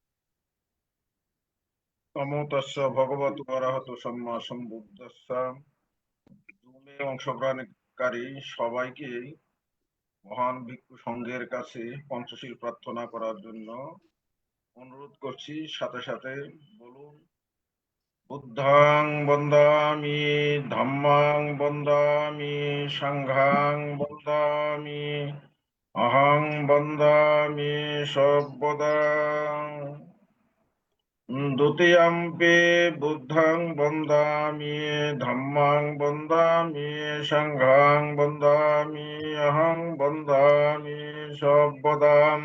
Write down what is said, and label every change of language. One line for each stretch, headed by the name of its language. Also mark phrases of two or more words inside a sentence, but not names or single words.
Pali: নমো তাস্সা ভগবতো আরহাতো সাম্মা সাম্বুদ্দাসা।
Bangla: জুমে অংশগ্রহণকারী সবাইকে মহান ভিক্ষু সংঘের কাছে পঞ্চশীল প্রার্থনা করার জন্য অনুরোধ করছি। সাথে সাথে বলুন
Pali: বুদ্ধং বন্দামি ধম্মং বন্দামি সংঘং বন্দামি অহং বন্দামি সর্বদা দ্বিতীয়ম্পি বুদ্ধং বন্দামি ধম্মং বন্দামি সংঘং বন্দামি অহং বন্দামি সর্বদা